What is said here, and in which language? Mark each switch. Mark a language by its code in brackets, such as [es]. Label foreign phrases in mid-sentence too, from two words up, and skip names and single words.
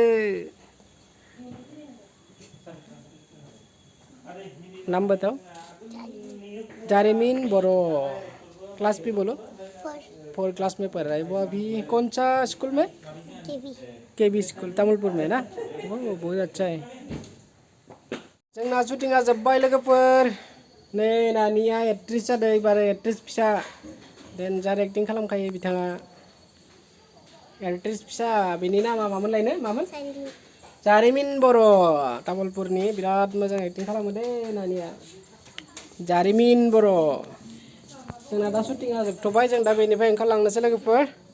[hi] नाम बताओ। जारिमिन बर'। क्लास भी बोलो। 4 क्लास में पढ़ रहा है वो अभी। कौन सा स्कूल में? केबी स्कूल, तामुलपुर में ना। वो बहुत अच्छा है। [brx] जोंना शुटिंगा जोब्बाय लोगोफोर नै नानिया एक्ट्रिस जादों एबार एक्ट्रिस फिसा डेन्जार एक्टिं खालामखायो बिथाङा एक्ट्रिस फिसा बिनि नामा मामोनलायनो मामोन जारिमिन बर' तामुलपुरनि बिराद मोजां एक्टिं खालामो दे नानिया जारिमिन बर' जोंना दा शुटिंगा जोबथ'बाय जों दा बेनिफ्राय ओंखारलांनोसै लोगोफोर